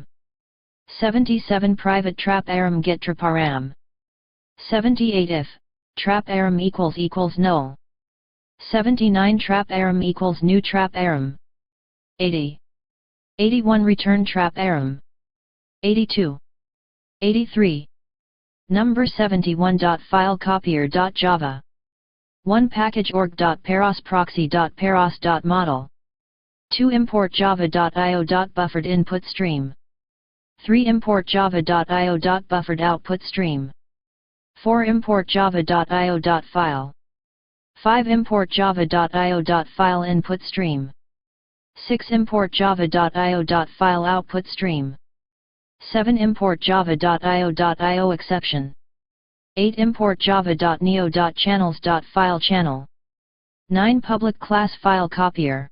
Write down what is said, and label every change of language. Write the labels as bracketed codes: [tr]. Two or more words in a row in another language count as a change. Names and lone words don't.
[en] 77 private trap aram get trap param. 78 if, trap aram equals null. 79 trap aram equals new trap aram. 80. 81 return trap arum. 82. 83. Number 71. File copier.java. 1 package org.paros proxy.paros.model. 2 import java.io.buffered input stream. 3 import java.io.buffered output stream. 4 import java.io.file. 5 import java.io.file input stream. 6 import java.io.file output stream. 7 import java.io.io exception. 8 import java.neo.channels.file channel. 9 public class file copier.